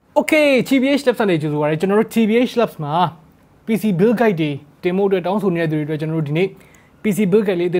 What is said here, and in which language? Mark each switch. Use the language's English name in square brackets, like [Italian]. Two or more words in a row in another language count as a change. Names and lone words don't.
[Burmese] Okay, TBH Labs နဲ့ကြိုဆိုပါရစေကျွန်တော်တို့ TBH Labs မှာ [English] PC build guide [Burmese] တွေတင်ဖို့အတွက်တောင်းဆိုနေတဲ့သူတွေအတွက်ကျွန်တော်တို့ဒီနေ့ [English] PC build guide [Burmese] လေးအသစ်တစ်